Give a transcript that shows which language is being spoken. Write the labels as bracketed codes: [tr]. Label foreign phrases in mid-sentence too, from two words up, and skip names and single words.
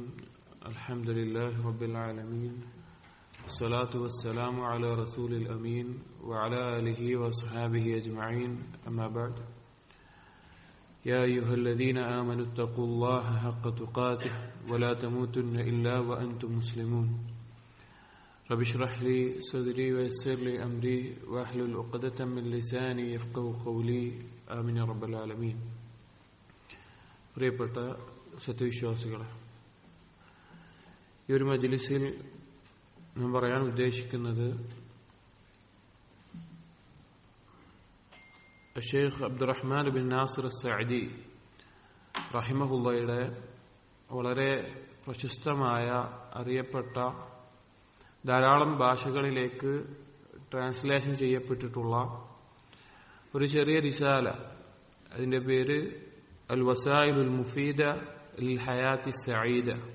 [ar] الحمد لله رب العالمين، الصلاة والسلام على رسول الأمين وعلى آله وصحابه أجمعين، أما بعد. يا أيها الذين آمنوا اتقوا الله حق تقاته ولا تموتن إلا وأنتم مسلمون. رب اشرح لي صدري ويسر لي أمري واحلل عقدة من لساني يفقهوا قولي. آمين يا رب العالمين. [ml] പ്രിയപ്പെട്ട സത്യവിശ്വാസികളെ, ഈ ഒരു മജ്ലിസിൽ ഞാൻ പറയാൻ ഉദ്ദേശിക്കുന്നത് ഷെയ്ഖ് അബ്ദുറഹ്മാൻ ബിൻ നാസിർ സഅദി റഹിമഹുള്ളയുടെ വളരെ പ്രശസ്തമായ അറിയപ്പെട്ട ധാരാളം ഭാഷകളിലേക്ക് ട്രാൻസ്ലേഷൻ ചെയ്യപ്പെട്ടിട്ടുള്ള ഒരു ചെറിയ റിസാല, അതിന്റെ പേര് അൽ വസായിലുൽ മുഫീദ ലിൽ ഹയാത്തി സഈദ.